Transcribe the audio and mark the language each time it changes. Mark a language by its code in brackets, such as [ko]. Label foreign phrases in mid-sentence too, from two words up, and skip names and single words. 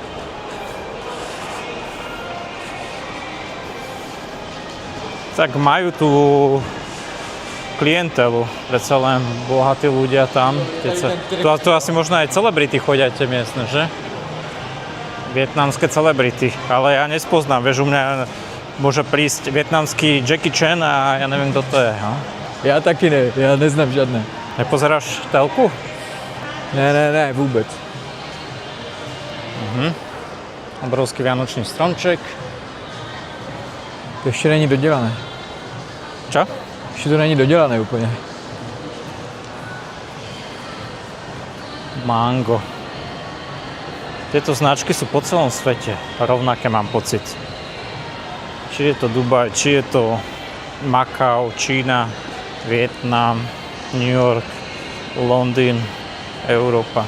[sk] Tak majú tú klientelu, predsa len bohatí ľudia tam. Tu asi možno aj celebrity chodia tie miestne, že? Vietnamské celebrity, ale ja nespoznám, vieš, u mňa môže prísť vietnamský Jackie Chan a ja neviem, kto to je. No? [cs] Já taky ne, já neznám žádné. [sk] Nepozeráš telku? [cs] Ne, vůbec. [sk] Obrovský vianočný stromček. [cs] To ještě není dodělané. [sk] Čo? [cs] Ještě to není dodělané úplně. Mango. [sk] Tieto značky sú po celom svete rovnaké, mám pocit. Či je to Dubaj, či je to Makao, Čína, Vietnam, New York, Londýn, Európa.